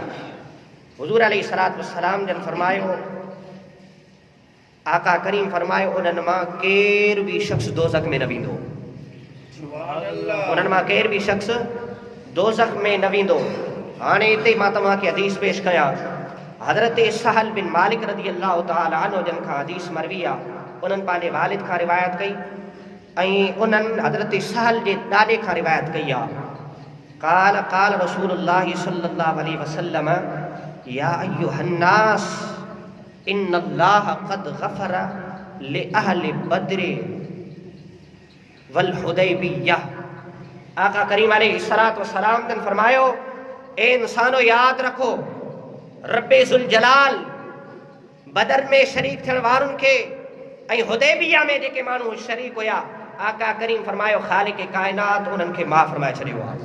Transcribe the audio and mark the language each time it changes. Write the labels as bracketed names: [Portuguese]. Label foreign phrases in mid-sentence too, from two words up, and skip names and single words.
[Sindhi] हुज़ूर [Arabic] عليه الصلاة والسلام [Sindhi] जन फरमायो, आका करीम फरमायो, उन्हनि मां केरु बि शख़्स दोज़ख में न वेंदो, उन्हनि मां केरु बि शख़्स दोज़ख में न वेंदो। हाणे हिते मां तव्हांखे हदीस पेश कयां, हज़रत सहल बिन मालिक [Arabic] رضي الله تعالى عنه [Sindhi] जन खां हदीस मरवी आहे। उन्हनि पंहिंजे वालिद खां रिवायत कई ऐं उन्हनि हज़रत सहल जे ॾाॾे खां रिवायत कई आहे। [Arabic] قال قال رسول الله صلى الله عليه وسلم يا أيها الناس إن الله قد غفر لأهل بدر والحديبية. [Sindhi] आका करीम [Arabic] عليه الصلاة والسلام [Sindhi] ने फरमायो, ए इंसानो यादि रखो, रब्बे ज़ुल जलाल बदर में शरीक थियण वारनि खे ऐं हुदैबिया में जेके माण्हू शरीक हुया, आका करीम फरमायो ख़ालिक़ काइनात उन्हनि खे माफ़ फरमाए छॾियो आहे।